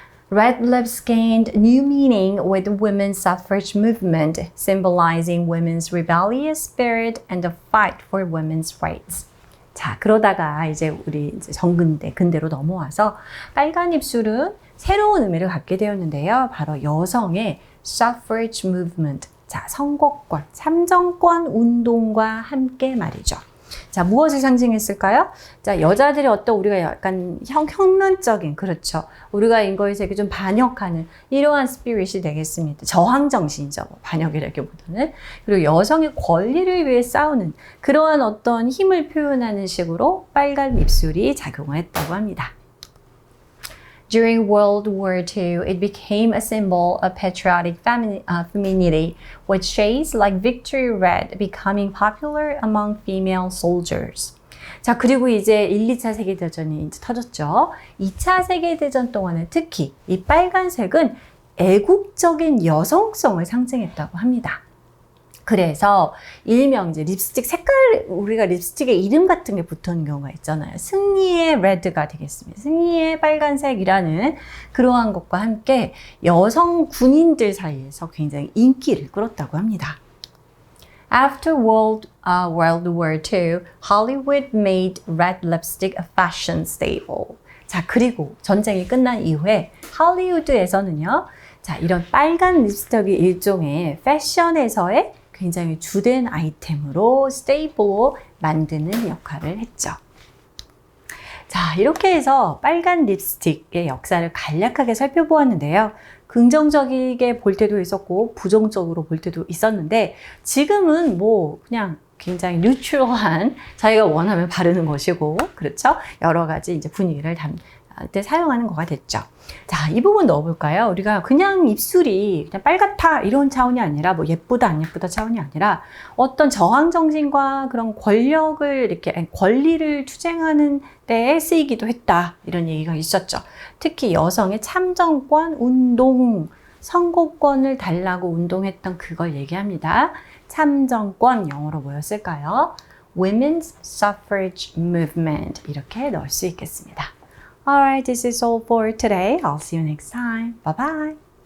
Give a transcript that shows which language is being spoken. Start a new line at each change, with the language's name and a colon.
English: Red lips gained new meaning with the women's suffrage movement, symbolizing women's rebellious spirit and the fight for women's rights.
Korean: 자, 그러다가 이제 우리 이제 근대로 넘어와서 빨간 입술은 새로운 의미를 갖게 되었는데요. 바로 여성의 suffrage movement, 자, 선거권, 참정권 운동과 함께 말이죠. 자, 무엇을 상징했을까요? 자, 여자들이 어떤 우리가 약간 혁명적인, 그렇죠. 우리가 인거에 세계 좀 반역하는 이러한 스피릿이 되겠습니다. 저항 정신이죠. 반역이라기보다는. 그리고 여성의 권리를 위해 싸우는 그러한 어떤 힘을 표현하는 식으로 빨간 입술이 작용을 했다고 합니다.
English: During World War II, it became a symbol of patriotic femininity, with shades like Victory Red becoming popular among female soldiers.
Korean: 자, 그리고 이제 1, 2차 세계대전이 이제 터졌죠. 2차 세계대전 동안에 특히 이 빨간색은 애국적인 여성성을 상징했다고 합니다. 그래서 일명 이제 립스틱 색깔, 우리가 립스틱의 이름 같은 게 붙은 경우가 있잖아요. 승리의 레드가 되겠습니다. 승리의 빨간색이라는 그러한 것과 함께 여성 군인들 사이에서 굉장히 인기를 끌었다고 합니다.
English: After World War II, Hollywood made red lipstick a fashion staple.
Korean: 자, 그리고 전쟁이 끝난 이후에 할리우드에서는요, 자, 이런 빨간 립스틱이 일종의 패션에서의 굉장히 주된 아이템으로 스테이플로 만드는 역할을 했죠. 자, 이렇게 해서 빨간 립스틱의 역사를 간략하게 살펴보았는데요. 긍정적이게 볼 때도 있었고 부정적으로 볼 때도 있었는데 지금은 뭐 그냥 굉장히 뉴트럴한 자기가 원하면 바르는 것이고, 그렇죠? 여러 가지 이제 분위기를 때 사용하는 거가 됐죠. 자, 이 부분 넣어볼까요? 우리가 그냥 입술이 그냥 빨갛다 이런 차원이 아니라 뭐 예쁘다 안 예쁘다 차원이 아니라 어떤 저항 정신과 그런 권력을 이렇게 권리를 투쟁하는 때에 쓰이기도 했다 이런 얘기가 있었죠. 특히 여성의 참정권 운동, 선거권을 달라고 운동했던 그걸 얘기합니다. 참정권 영어로 뭐였을까요?
English: Women's Suffrage Movement
Korean: 이렇게 넣을 수 있겠습니다.
English: Alright, this is all for today. I'll see you next time. Bye bye.